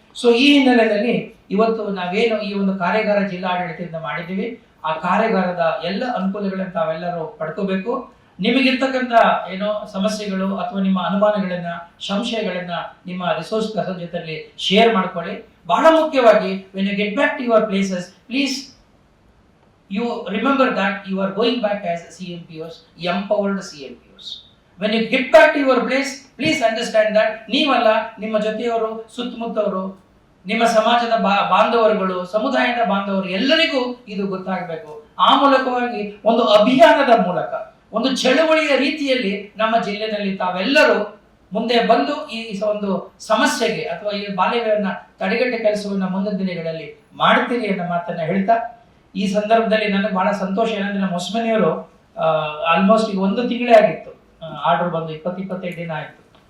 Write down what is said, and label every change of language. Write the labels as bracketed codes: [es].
[kn] So ಈ ಹಿನ್ನೆಲೆಯಲ್ಲಿ ಇವತ್ತು ನಾವೇನು ಈ ಒಂದು ಕಾರ್ಯಾಗಾರ ಜಿಲ್ಲಾಡಳಿತದಿಂದ ಮಾಡಿದ್ದೀವಿ, ಆ ಕಾರ್ಯಾಗಾರದ ಎಲ್ಲ ಅನುಕೂಲಗಳನ್ನ ತಾವೆಲ್ಲರೂ ಪಡ್ಕೋಬೇಕು. ನಿಮಗಿರ್ತಕ್ಕಂಥ ಏನೋ ಸಮಸ್ಯೆಗಳು ಅಥವಾ ನಿಮ್ಮ ಅನುಮಾನಗಳನ್ನ, ಸಂಶಯಗಳನ್ನ ನಿಮ್ಮ ರಿಸೋರ್ಸ್ ಪರ್ಸನ್ ಜೊತೆಲಿ ಶೇರ್ ಮಾಡ್ಕೊಳ್ಳಿ. ಬಹಳ ಮುಖ್ಯವಾಗಿ, [en] when you get back to your places, please you remember that you are going back as CMPOs, empowered CMPOs. When you get back to your place, please understand that [kn] ನೀವಲ್ಲ, ನಿಮ್ಮ ಜೊತೆಯವರು, ಸುತ್ತಮುತ್ತವರು, ನಿಮ್ಮ ಸಮಾಜದ ಬಾಂಧವರುಗಳು, ಸಮುದಾಯದ ಬಾಂಧವರು ಎಲ್ಲರಿಗೂ ಇದು ಗೊತ್ತಾಗಬೇಕು. ಆ ಮೂಲಕವಾಗಿ ಒಂದು ಅಭಿಯಾನದ ಮೂಲಕ, ಒಂದು ಚಳುವಳಿಯ ರೀತಿಯಲ್ಲಿ ನಮ್ಮ ಜಿಲ್ಲೆಯಲ್ಲಿ ತಾವೆಲ್ಲರೂ ಮುಂದೆ ಬಂದು ಈ ಒಂದು ಸಮಸ್ಯೆಗೆ ಅಥವಾ ಈ ಬಾಲ್ಯವನ್ನು ತಡೆಗಟ್ಟೆ ಕೆಲಸವನ್ನ ಮುಂದಿನ ದಿನಗಳಲ್ಲಿ ಮಾಡ್ತೀರಿ ಅನ್ನೋ ಮಾತನ್ನ ಹೇಳ್ತಾ, ಈ ಸಂದರ್ಭದಲ್ಲಿ ನನಗೆ ಬಹಳ ಸಂತೋಷ ಏನಂದ್ರೆ, ನಮ್ಮ ಹೊಸಮನೆಯವರು ಆಲ್ಮೋಸ್ಟ್ ಈಗ 1 ತಿಂಗಳೇ ಆಗಿತ್ತು ಆರ್ಡರ್ ಬಂದು, 20-25 ದಿನ ಆಯ್ತು.